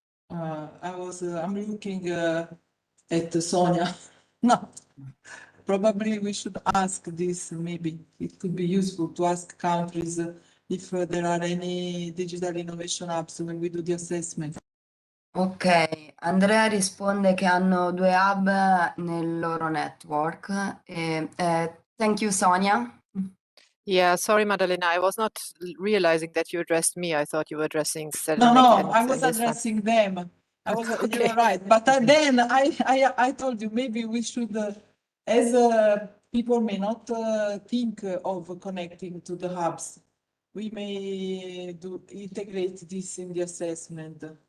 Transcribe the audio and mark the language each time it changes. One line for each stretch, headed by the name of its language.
English: I'm looking at Sonia. No, probably we should ask this. Maybe it could be useful to ask countries if there are any digital innovation hubs when we do the assessment.
Italian: Ok, Andrea risponde che hanno 2 hub nel loro network.
English: Thank you, Sonia. Yeah, sorry, Madalena, I was not realizing that you addressed me. I thought you were addressing No, I was addressing them. Okay. You're right. But then I told you maybe we should, as people may not think of connecting to the hubs, we may integrate this in the assessment.